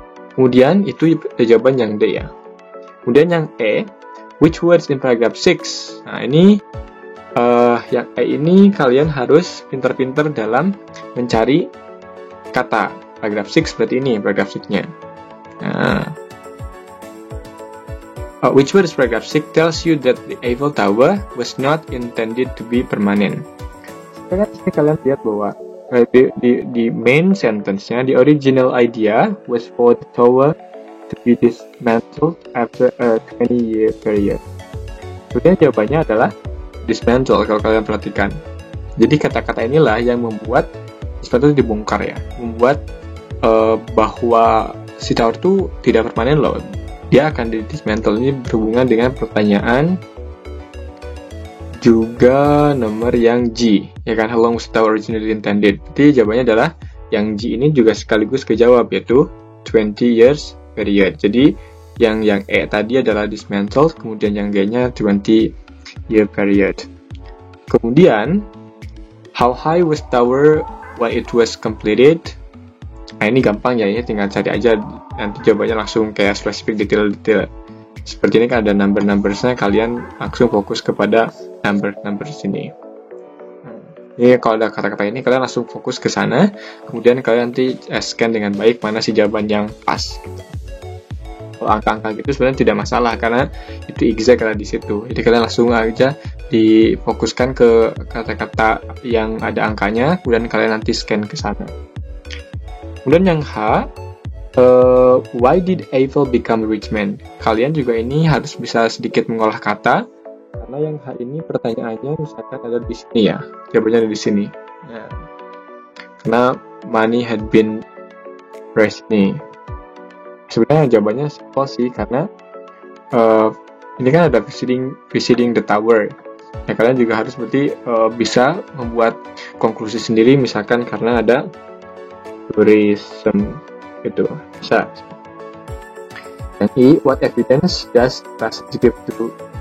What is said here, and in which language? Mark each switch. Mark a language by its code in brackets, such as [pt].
[id] Kemudian itu jawaban yang D ya. Kemudian yang E, [en] which words in paragraph 6? [id] Nah, ini yang E ini kalian harus pintar-pintar dalam mencari kata. Paragraph 6 berarti ini paragraph 6-nya. [en] Nah, which word is paragraph 6 tells you that the Eiffel Tower was not intended to be permanent. [id] Sekarang kalian lihat bahwa di main sentence-nya, [en] the original idea was for the tower to be dismantled after a 20-year period. [id] Kemudian jawabannya adalah dismantle kalau kalian perhatikan. Jadi kata-kata inilah yang membuat sesuatu dibongkar ya, membuat bahwa si tower itu tidak permanen loh. Dia akan di-dismantle. Ini berhubungan dengan pertanyaan juga nomor yang G, ya kan, [en] how long was the tower originally intended. [id] Jadi jawabannya adalah yang G ini juga sekaligus kejawab, yaitu 20 years period. Jadi yang E tadi adalah dismantled, kemudian yang G-nya 20 year period. Kemudian [en] how high was tower when it was completed? [id] Nah, ini gampang ya, ini tinggal cari aja, nanti jawabannya langsung kayak spesifik detail-detail. Seperti ini kan ada number-numbersnya, kalian langsung fokus kepada number sini. Ini kalau ada kata-kata ini, kalian langsung fokus ke sana, kemudian kalian nanti scan dengan baik mana sih jawaban yang pas. Gitu. Kalau angka-angka gitu sebenarnya tidak masalah, karena itu exact ada di situ. Jadi kalian langsung aja difokuskan ke kata-kata yang ada angkanya, kemudian kalian nanti scan ke sana. Kemudian yang H, [en] why did Eiffel become a rich man? [id] Kalian juga ini harus bisa sedikit mengolah kata, karena yang H ini pertanyaannya misalkan ada di sini ya, jawabannya ada di sini. Nah, karena [en] money had been raised [id] nih. Sebenarnya jawabannya simple sih, karena ini kan ada [en] visiting the tower. [id] Nah, kalian juga harus berarti bisa membuat konklusi sendiri, misalkan karena ada tourism gitu, bisa. Dan I, [en] what evidence does passage give to?